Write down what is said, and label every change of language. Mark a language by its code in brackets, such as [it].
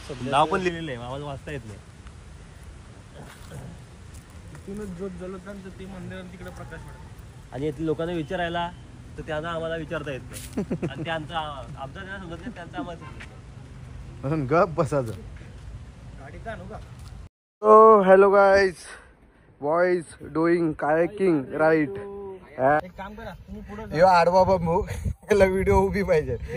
[mr] नाव पण लिहिलेलं आहे, आम्हाला वाचता येत नाही. तिथूनच ज्योत जलताना ते मंदिरात तिकडे प्रकाश पडतो. आणि येथील लोकांना विचारायला तर त्यांना आम्हाला विचारता येत नाही. आणि त्यांचा आमचा त्यांना समजत नाही, त्यांचा आम्हाला म्हणून गप बसायचं. गाडीचा आणू का? [en] So hello guys, boys doing kayaking right. [mr] एक काम करा, तुम्ही पुढे यो आडवा बाबू याला व्हिडिओ उभी पाहिजे.